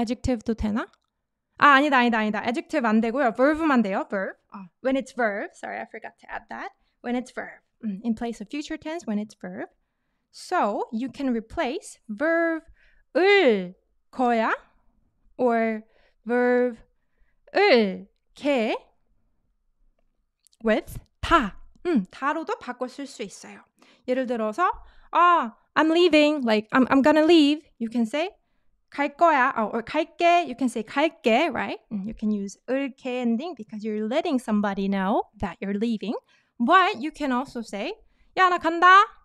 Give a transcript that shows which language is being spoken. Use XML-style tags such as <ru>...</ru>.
<ko>adjective도 되나? 아니다. adjective 안 되고요.</ko> <en>verb만</en> <ko>돼요.</ko> <en>verb. When it's verb. Sorry, I forgot to add that. When it's verb. In place of future tense, when it's verb. So, you can replace verb을 거야 or verb을 게 with 다.</en> <ko>다로도 바꿔 쓸 수 있어요. 예를 들어서</ko> <en>I'm leaving, like I'm gonna leave. You can say</en> <ko>갈 거야, or 갈게.</ko> <en>You can say 갈게, right? You can use 을게 ending because you're letting somebody know that you're leaving. But you can also say,</en> <ko>야, 나 간다.</ko>